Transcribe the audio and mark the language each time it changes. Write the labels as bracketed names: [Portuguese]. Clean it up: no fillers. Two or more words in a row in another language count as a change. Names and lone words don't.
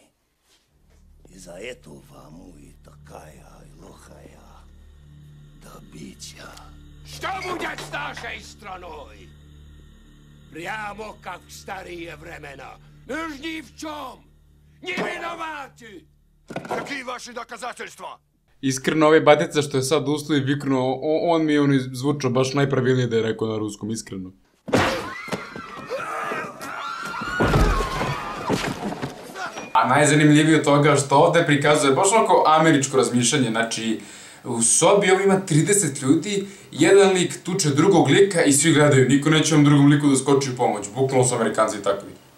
[Russian] Из-за этого мы такая лохая добыча. Что будет с нашей страной? Прямо как в старые времена. Мы ж ни в чем не виноваты. Какие ваши доказательства? [Serbian] Iskreno, ovaj batica što je sad ustao i viknuo, on mi je zvučao baš najpravilnije da je rekao na ruskom, iskreno. A najzanimljivije od toga što ovde prikazuje baš onako američko razmišljanje, znači u sobi ovo ima 30 ljudi, jedan lik tuče drugog lika i svi gledaju, niko neće vam drugom liku da skoči u pomoć, bukvalno su Amerikanci takvi.